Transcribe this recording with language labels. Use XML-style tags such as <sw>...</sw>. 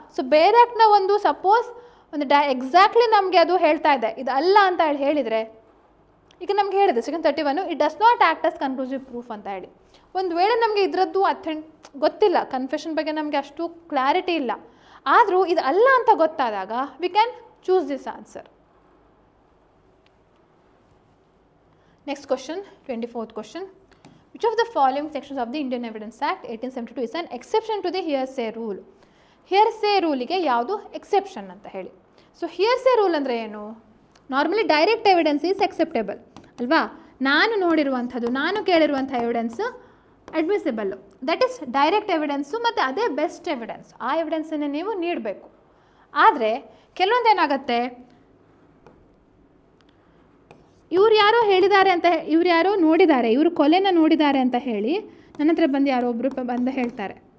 <kn>So ಬೇರೆ ಆ್ಯಕ್ಟ್ನ ಒಂದು suppose ಒಂದು ಎಕ್ಸಾಕ್ಟ್ಲಿ ನಮಗೆ ಅದು ಹೇಳ್ತಾ ಇದೆ ಇದು ಅಲ್ಲ ಅಂತ ಹೇಳಿದರೆ, ಈಗ ನಮ್ಗೆ ಹೇಳಿದೆ section 31</kn> <en>it does not act as conclusive proof</en> <kn>ಅಂತ ಹೇಳಿ. ಒಂದು ವೇಳೆ ನಮಗೆ ಇದರದ್ದು ಗೊತ್ತಿಲ್ಲ, ಕನ್ಫೆಷನ್ ಬಗ್ಗೆ ನಮಗೆ ಅಷ್ಟು ಕ್ಲಾರಿಟಿ ಇಲ್ಲ, ಆದರೂ ಇದು ಅಲ್ಲ ಅಂತ ಗೊತ್ತಾದಾಗ</kn> <en>We can choose this answer. Next question, 24th question. Which of the following sections of the Indian Evidence Act 1872 is an exception to the hearsay rule?</en> <kn>Hearsay rule ಗೆ ಯಾವುದು ಎಕ್ಸೆಪ್ಷನ್ ಅಂತ ಹೇಳಿ. ಸೊ ಹಿಯರ್ಸೇ ರೂಲ್ ಅಂದರೆ ಏನು? Normally</kn> <en>direct evidence is acceptable</en> <kn>ಅಲ್ವಾ? ನಾನು ನೋಡಿರುವಂಥದ್ದು, ನಾನು ಕೇಳಿರುವಂಥ evidence ಅಡ್ಮಿಸಿಬಲ್ಲು,</kn> <en>that is direct evidence,</en> <kn>ಮತ್ತು ಅದೇ ಬೆಸ್ಟ್ ಎವಿಡೆನ್ಸ್. ಆ ಎವಿಡೆನ್ಸನ್ನು ನೀವು ನೀಡಬೇಕು. ಆದರೆ ಕೆಲವೊಂದು ಏನಾಗುತ್ತೆ, ಇವ್ರು ಯಾರೋ ಹೇಳಿದ್ದಾರೆ ಅಂತ, ಇವ್ರು ಯಾರೋ ನೋಡಿದ್ದಾರೆ, ಇವರು ಕೊಲೆನ ನೋಡಿದ್ದಾರೆ ಅಂತ ಹೇಳಿ ನನ್ನ ಹತ್ರ ಬಂದು ಯಾರೋ ಒಬ್ಬರು ಬಂದು ಹೇಳ್ತಾರೆ.</kn>